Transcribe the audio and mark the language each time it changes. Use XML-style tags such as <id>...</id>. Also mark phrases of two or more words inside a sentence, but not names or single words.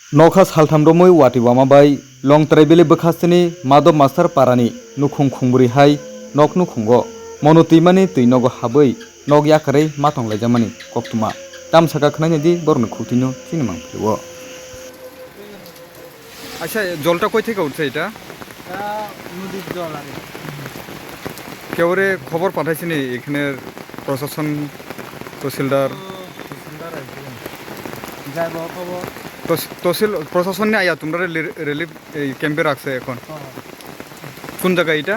<trp>नौखा सालथामदमै वाटी वामाबाई लं ट्राइबेली बखास्तिनि माधव मास्टार पारानि नुखुं खुंबुरिहाय नक नुखुंगो मनु तुइमानि तुइनगो हाबै नग याकारै मातंलायजामानि कक्तुमा तामसाका खनायनिदि बरनो खुतिनो थिनो मांफिलवो।</trp> <bn>আচ্ছা জলটা কই থেকে উঠছে এটা? নদীর জল আর কেউরে খবর পাঠাইছিনি এখানে প্রশাসন তহসিলদার যাইব খবর তহসিল প্রশাসন নিয়ে আয়া তোমরা রিলিফ ক্যাম্পে রাখছে এখন কোন জায়গা এটা?</bn>